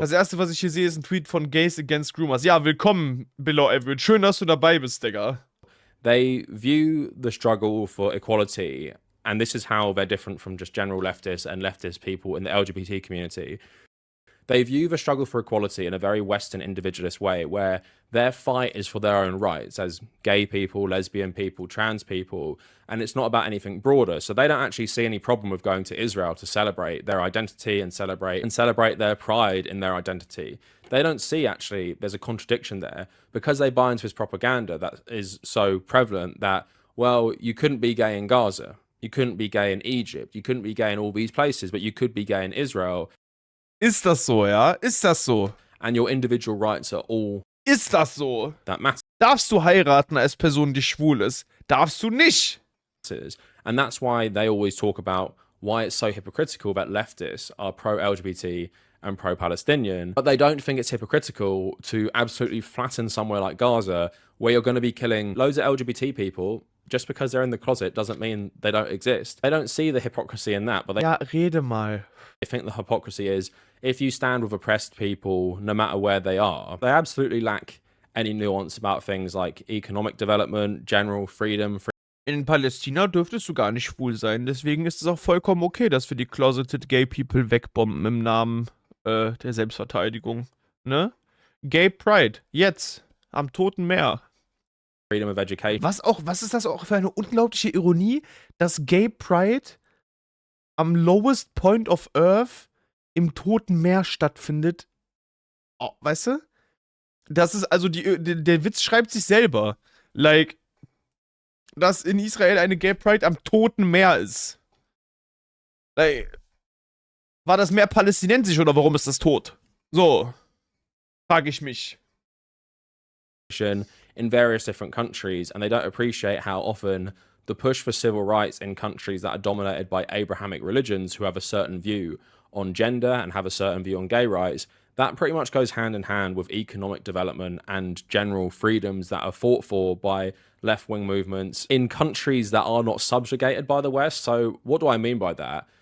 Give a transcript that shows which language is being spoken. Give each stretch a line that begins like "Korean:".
German: Das erste, was ich hier sehe, ist ein Tweet von Gays Against Groomers. Ja, willkommen, Below Average. Schön, dass du dabei bist, Digga.
English: They view the struggle for equality, and this is how they're different from just general leftists and leftist people in the LGBT community. They view the struggle for equality in a very Western individualist way, where their fight is for their own rights as gay people, lesbian people, trans people, and it's not about anything broader. So they don't actually see any problem with going to Israel to celebrate their identity and celebrate their pride in their identity. They don't see actually there's a contradiction there because they buy into this propaganda that is so prevalent that, well, you couldn't be gay in Gaza, you couldn't be gay in Egypt, you couldn't be gay in all these places, but you could be gay in Israel.
German: Ist das so, ja? Ist das so?
English: And your individual rights are all
German: Ist das so?
English: that matters.
German: Darfst du heiraten als Person, die schwul ist? Darfst du nicht?
English: And that's why they always talk about why it's so hypocritical that leftists are pro-LGBT and pro-Palestinian, but they don't think it's hypocritical to absolutely flatten somewhere like Gaza, where you're going to be killing loads of LGBT people. Just because they're in the closet doesn't mean they don't exist. They don't see the hypocrisy in that, but they
German: rede mal.
English: think the hypocrisy is if you stand with oppressed people, no matter where they are, they absolutely lack any nuance about things like economic development, general freedom.
German: In Palästina dürftest du gar nicht schwul sein, deswegen ist es auch vollkommen okay, dass wir die
English: closeted gay people
German: wegbomben im Namen der Selbstverteidigung. Ne? Gay Pride, jetzt, am Toten Meer.
English: Freedom of education.
German: Was ist das auch für eine unglaubliche Ironie, dass Gay Pride am
English: lowest point of Earth
German: im Toten Meer stattfindet. Oh, weißt du? Das ist also, der Witz schreibt sich selber. Like, dass in Israel eine Gay Pride am Toten Meer ist. Like, war das Meer palästinensisch oder warum ist das tot? So, frage ich mich.
English: In various different countries, and they don't appreciate how often the push for civil rights in countries that are dominated by Abrahamic religions who have a certain view on gender and have a certain view on gay rights, that pretty much goes hand in hand with economic development and general freedoms that are fought for by left-wing movements in countries that are not subjugated by the West. So what do I mean by that?